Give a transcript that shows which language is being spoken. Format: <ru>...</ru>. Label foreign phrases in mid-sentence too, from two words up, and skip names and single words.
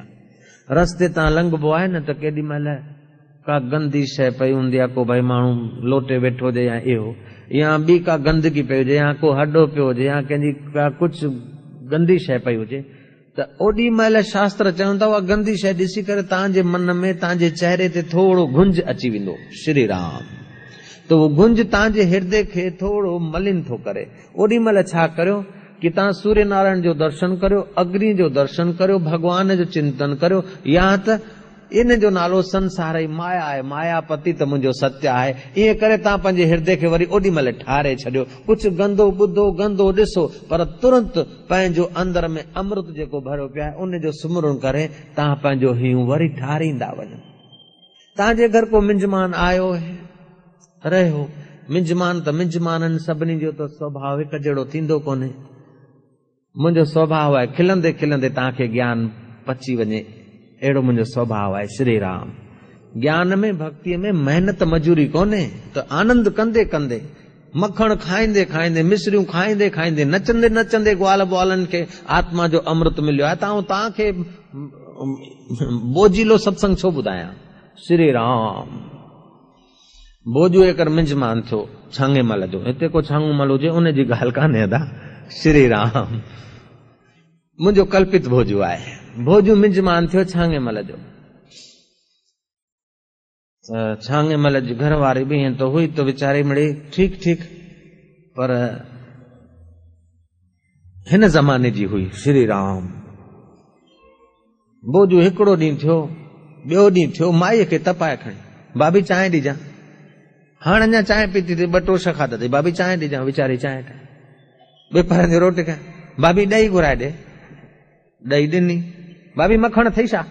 <sd>रस्ते तां लंघबो आहे न त केॾी महिल का गंदी शइ पई हूंदी आहे, को भाई माण्हू लोटे वेठो हुजे या इहो, या ॿी का गंदगी पई हुजे या को हॾो पियो हुजे या कंहिंजी का कुझु गंदी शइ पई हुजे त ओॾी महिल शास्त्र चवनि था उहा गंदी शइ ॾिसी करे तव्हांजे मन में तव्हांजे चेहरे ते थोरो गुंज अची वेंदो। श्री राम। त उहो गुंज तव्हांजे हृदय खे थोरो मलिन थो करे। ओॾी महिल छा करियो कि तव्हां सूर्य नारायण जो दर्शन करियो, अग्नि जो दर्शन करियो, भगवान जो चिंतन करियो, या त इन जो नालो संसार ई माया आहे, मायापति त मुंहिंजो सत्य आहे। ईअं करे तव्हां पंहिंजे हृदय खे वरी ओॾी महिल ठारे छॾियो। कुझु गंदो ॿुधो गंदो ॾिसो पर तुरंत पंहिंजो अंदर में अमृत जेको भरियो पियो आहे उन जो सुमरण करे तव्हां पंहिंजो हियूं वरी ठारींदा वञो। तव्हांजे घर को मिंजमान आयो रहियो, मिंजमान त मिंजमाननि सभिनी जो त स्वभाव हिकु जहिड़ो थींदो कोन्हे। मुंहिंजो स्वभाव आहे खिलंदे खिलंदे तव्हांखे ज्ञान पची वञे, अहिड़ो मुंहिंजो स्वभाव आहे। श्री राम। ज्ञान में भक्तीअ में मेहनत मजूरी कोन्हे, त आनंद कंदे कंदे, मखण खाईंदे खाईंदे, मिश्रियूं खाईंदे खाईंदे, नचंदे नचंदे ग्वाल ग्वालनि खे आत्मा जो अमृत मिलियो आहे। तव्हांखे बोझीलो सत्संग छो ॿुधायां। श्री राम। बोझू एकर मिंजमान थियो छांगे मल जो, हिते को छांगू मल हुजे उन जी ॻाल्हि कान्हे अदा। श्री राम। मुंहिंजो कल्पित भोजू आहे। भोजू मिंजमान थियो छांगे मल जो। छांगे मल जी घर वारी भी ईअं तो हुई तो वीचारी मिड़ी ठीक ठीक, पर हिन ज़माने जी हुई। श्री राम। भोजू हिकिड़ो ॾींहुं थियो, ॿियो ॾींहुं थियो, माईअ खे तपाए खणी, भाभी चांहि ॾिजां। हाणे अञा चांहि पीती थी, ॿ टोश खाधा थी, भाभी चांहि ॾिजां। वीचारी चांहि ठाहे, बेपरनि जी रोटी खाए, भाभी ॾही घुराए ॾे, ॾही ॾिनी। भाभी मखण थई छा?</sd>